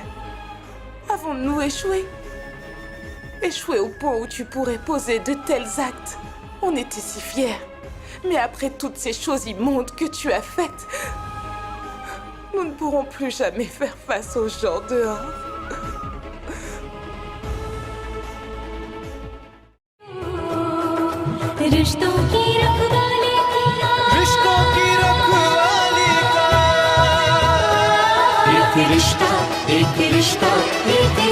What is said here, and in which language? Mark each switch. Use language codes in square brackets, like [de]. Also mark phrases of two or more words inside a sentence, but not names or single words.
[fr] Avons-nous échoué? Échoué au point où tu pourrais poser de tels actes. On était si fiers. Mais après toutes ces choses immondes que tu as faites, nous ne pourrons plus jamais faire face aux gens dehors. [hi] रिश्तों की रखवाली का रिश्तों की रखवाली का एक रिश्ता